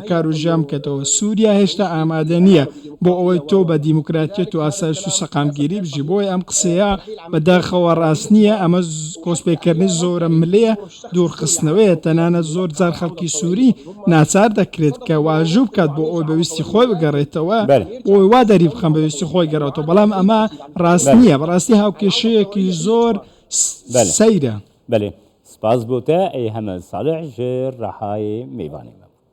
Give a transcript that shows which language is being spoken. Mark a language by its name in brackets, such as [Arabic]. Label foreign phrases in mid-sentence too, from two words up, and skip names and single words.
[Central Kurdish] بەکار و ژام بکەتەوە سووریا هێشتا ئامادە نییە بۆ ئەوەی تۆ بە دیموکراتیەت و ئاسایش و سەقامگیری بژی بۆی ئەم قسەیە بەداخەوە ڕاست نییە ئەمە کۆسپێکردنی زۆرە ملەیە دوورخستنەوەیە تەنانەت زۆر جار خەڵکی سووری ناچار دەکرێت کە واژوو بکات بۆ ئەوی بەویستی خۆی بگەڕێتەوە بۆی وا دەری بخەم بەویستی خۆی گەڕێتەوە بەڵام ئەمە ڕاست نییە بەڕاستی هاوکێشەیەکی زۆر سەیرە [Kurdish] بله سپاس بۆ te ey heme salih ji rehayê mêvanê me